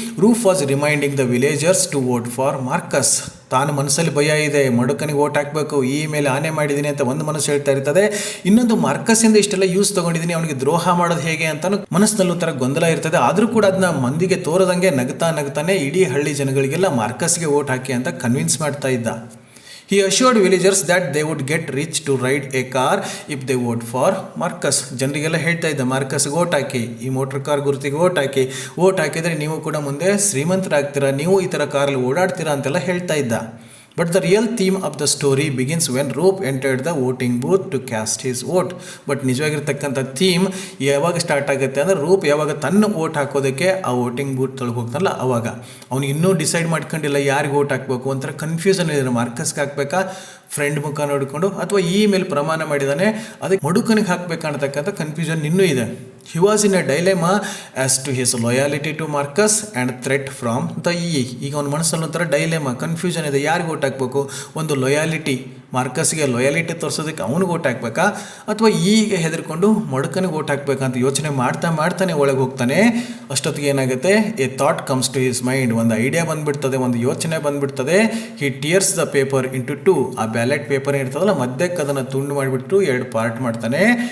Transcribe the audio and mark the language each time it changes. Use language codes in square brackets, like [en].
[en] Ruf was reminding the villagers to vote for Marcus. [kn] ತಾನು ಮನಸ್ಸಲ್ಲಿ ಭಯ ಇದೆ, ಮಡುಕನಿಗೆ ವೋಟ್ ಹಾಕಬೇಕು, ಮೇಲೆ ಆನೆ ಮಾಡಿದ್ದೀನಿ ಅಂತ ಒಂದು ಮನಸ್ಸು ಹೇಳ್ತಾ ಇರ್ತದೆ. ಇನ್ನೊಂದು ಮಾರ್ಕಸ್ಸಿಂದ ಇಷ್ಟೆಲ್ಲ ಯೂಸ್ ತೊಗೊಂಡಿದ್ದೀನಿ, ಅವನಿಗೆ ದ್ರೋಹ ಮಾಡೋದು ಹೇಗೆ ಅಂತ ಮನಸ್ಸಿನಲ್ಲಿ ಒಂಥರ ಗೊಂದಲ ಇರ್ತದೆ. ಆದರೂ ಕೂಡ ಅದನ್ನ ಮಂದಿಗೆ ತೋರದಂಗೆ ನಗುತ್ತಾನೆ ಇಡೀ ಹಳ್ಳಿ ಜನಗಳಿಗೆಲ್ಲ ಮಾರ್ಕಸ್ಗೆ ವೋಟ್ ಹಾಕಿ ಅಂತ ಕನ್ವಿನ್ಸ್ ಮಾಡ್ತಾ ಇದ್ದ. [en] He assured villagers that they would get rich to ride a car if they vote for Marcus. [kn] ಜನರಿಗೆಲ್ಲ ಹೇಳ್ತಾ ಇದ್ದ, ಮಾರ್ಕಸ್ಗೆ ವೋಟ್ ಹಾಕಿ, ಈ ಮೋಟರ್ ಕಾರ್ ಗುರುತಿಗೆ ವೋಟ್ ಹಾಕಿದರೆ ನೀವು ಕೂಡ ಮುಂದೆ ಶ್ರೀಮಂತರಾಗ್ತೀರಾ, ನೀವು ಈ ಥರ ಕಾರಲ್ಲಿ ಓಡಾಡ್ತೀರಾ ಅಂತೆಲ್ಲ ಹೇಳ್ತಾ ಇದ್ದ. [en] But the real theme of the story begins when Roop entered the voting booth to cast his vote. [kn] But ನಿಜವಾಗಿರ್ತಕ್ಕಂಥ theme ಯಾವಾಗ ಸ್ಟಾರ್ಟ್ ಆಗುತ್ತೆ ಅಂದರೆ, ರೂಪ್ ಯಾವಾಗ ತನ್ನ ವೋಟ್ ಹಾಕೋದಕ್ಕೆ ಆ ವೋಟಿಂಗ್ ಬೂತ್ ತೊಳಗೆ ಹೋಗ್ತಾನಲ್ಲ ಅವಾಗ. ಅವ್ನು ಇನ್ನೂ ಡಿಸೈಡ್ ಮಾಡ್ಕೊಂಡಿಲ್ಲ ಯಾರಿಗೆ ವೋಟ್ ಹಾಕಬೇಕು, ಒಂಥರ ಕನ್ಫ್ಯೂಷನ್ ಇದೆ. ಮಾರ್ಕಸ್ಗೆ ಹಾಕಬೇಕಾ, ಫ್ರೆಂಡ್ ಮುಖ ನೋಡಿಕೊಂಡು, ಅಥವಾ ಮೇಲೆ ಪ್ರಮಾಣ ಮಾಡಿದ್ದಾನೆ ಅದಕ್ಕೆ ಮಡುಕನಿಗೆ ಹಾಕಬೇಕನ್ನತಕ್ಕಂಥ ಕನ್ಫ್ಯೂಷನ್ ಇನ್ನೂ ಇದೆ. [en] He was in a dilemma as to his loyalty to Marcus and threat from the [kn] ಈಗ ಅವನ ಮನಸ್ಸಲ್ಲಿ ಒಂಥರ ಡೈಲೆಮಾ, ಕನ್ಫ್ಯೂಷನ್ ಇದೆ, ಯಾರಿಗೆ ವೋಟ್ ಹಾಕಬೇಕು. ಒಂದು ಲೊಯಾಲಿಟಿ ಮಾರ್ಕಸ್ಗೆ ಲಾಯಾಲಿಟಿ ತೋರಿಸೋದಕ್ಕೆ ಅವ್ನಿಗೆ ಓಟ್ ಹಾಕ್ಬೇಕಾ ಅಥವಾ ಈಗ ಹೆದರ್ಕೊಂಡು ಮಡುಕನಿಗೆ ಓಟ್ ಹಾಕ್ಬೇಕಂತ ಯೋಚನೆ ಮಾಡ್ತಾನೆ ಒಳಗೆ ಹೋಗ್ತಾನೆ. ಅಷ್ಟೊತ್ತಿಗೆ ಏನಾಗುತ್ತೆ, [en] a thought comes to his mind, [kn] ಒಂದು ಐಡಿಯಾ ಬಂದ್ಬಿಡ್ತದೆ, ಒಂದು ಯೋಚನೆ ಬಂದ್ಬಿಡ್ತದೆ. [en] he tears the paper into 2, [kn] ಆ ಬ್ಯಾಲೆಟ್ ಪೇಪರ್ ಇರ್ತದಲ್ಲ ಮಧ್ಯಕ್ಕೆ ಅದನ್ನು ತುಂಡು ಮಾಡಿಬಿಟ್ಟು 2 ಪಾರ್ಟ್ ಮಾಡ್ತಾನೆ.